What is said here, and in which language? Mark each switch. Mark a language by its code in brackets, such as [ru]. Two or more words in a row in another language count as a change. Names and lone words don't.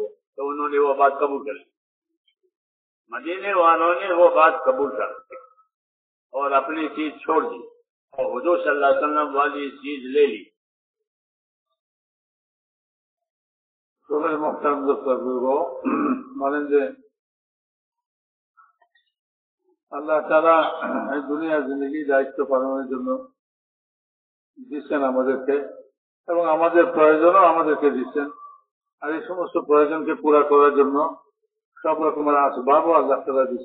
[ur] تو انہوں نے وہ بات قبول کر لی، مدینے والوں نے وہ بات قبول کر لی اور اپنی چیز چھوڑ دی اور حضور [ar] صلی اللہ علیہ وسلم [ur] والی چیز لے لی. تو میرے محترم دوستوں، مانند [bn] আল্লাহ তাআলা এই দুনিয়ার জিন্দগি দায়িত্ব পালনের জন্য দিচ্ছেন আমাদেরকে, এবং আমাদের প্রয়োজনও আমাদেরকে দিচ্ছেন। আর এই সমস্ত প্রয়োজনকে পুরা করার জন্য সব রকমের আসবাবও আল্লাহ তাআলা দিচ্ছে।